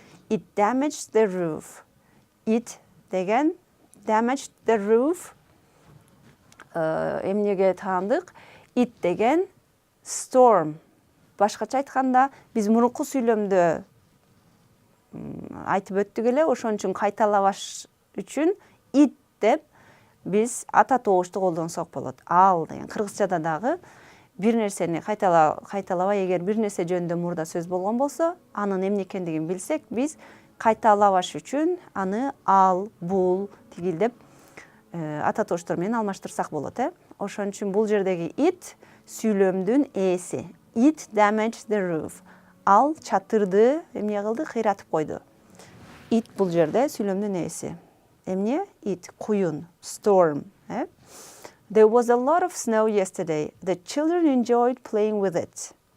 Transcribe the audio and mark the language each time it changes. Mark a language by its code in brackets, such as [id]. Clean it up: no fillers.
[en] It damaged the roof. It деген damaged the roof. [ky] Эмнеге таандык? It деген storm. Башкача айтканда, биз мурунку сүйлөмдө айтып өттүк эле, ошон үчүн кайталабаш үчүн it деп биз ата тобушту колдонсок болот. Ал деген кыргызчада дагы бир нерсени кайталабай, эгер бир нерсе жөнүндө мурда сөз болгон болсо, анын эмне экендигин билсек, биз кайталабаш үчүн аны ал, бул, тигил деп ата тобуштор менен алмаштырсак болот, Ошон үчүн бул жердеги it сүйлөмдүн ээси. [en] It damaged the roof. [ky] Ал чатырды эмне кылды? Кыйратып койду. It бул жерде сүйлөмдүн ээси. Эмне? [en] It куюн, storm, There was a lot of snow yesterday. The children enjoyed playing with it.